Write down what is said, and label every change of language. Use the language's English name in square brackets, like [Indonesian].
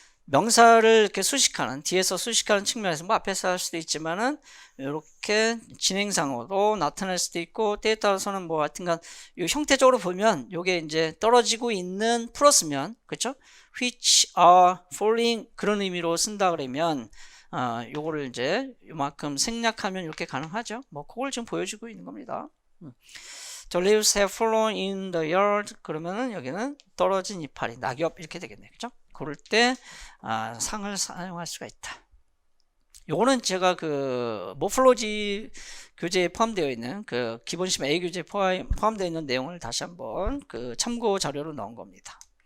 [Korean] 명사를 이렇게 수식하는, 뒤에서 수식하는 측면에서 뭐 앞에서 할 수도 있지만은 이렇게 진행상으로 나타날 수도 있고, 때에 따라서는 뭐 하여튼간 이 형태적으로 보면 요게 이제 떨어지고 있는 플러스면, 그렇죠? [English] which are falling [Korean] 그런 의미로 쓴다 그러면 요거를 이제 요만큼 생략하면 이렇게 가능하죠. 뭐 그걸 지금 보여주고 있는 겁니다. [English] The leaves have fallen in the yard. [Korean] 그러면은 여기는 떨어진 이파리, 낙엽 이렇게 되겠네, 그죠? 그럴 때 상을 사용할 수가 있다. 요거는 제가 그 모폴로지 교재에 포함되어 있는 그 기본시험 A 교재에 포함되어 있는 내용을 다시 한번 그 참고 자료로 넣은 겁니다.